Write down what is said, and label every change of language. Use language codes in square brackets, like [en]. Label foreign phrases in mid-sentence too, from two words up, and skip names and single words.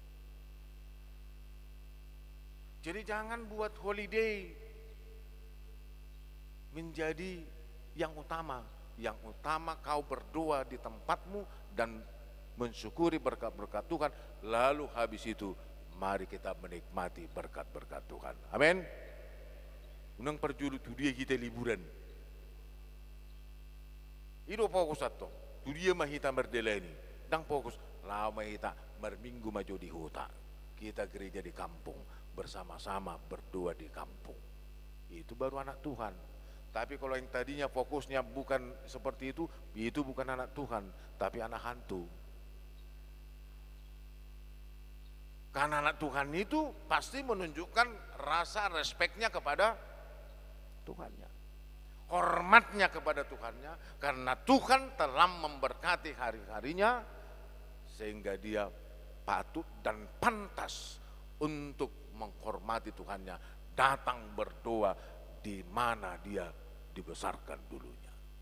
[id] Jadi jangan buat holiday menjadi yang utama. Yang utama kau berdoa di tempatmu dan mensyukuri berkat-berkat Tuhan. Lalu habis itu mari kita menikmati berkat-berkat Tuhan. Amin. [bbc] Unang perjuru tu dia [id] kita liburan. [bbc] Ido fokus atau tu dia mahita merdeleni. Dang fokus lama mahita merminggu maju di huta. [id] Kita gereja di kampung. Bersama-sama berdoa di kampung. Itu baru anak Tuhan. Tapi kalau yang tadinya fokusnya bukan seperti itu bukan anak Tuhan, tapi anak hantu. Karena anak Tuhan itu pasti menunjukkan rasa respeknya kepada Tuhannya, hormatnya kepada Tuhannya, karena Tuhan telah memberkati hari-harinya sehingga dia patut dan pantas untuk menghormati Tuhannya, datang berdoa di mana dia dibesarkan dulunya.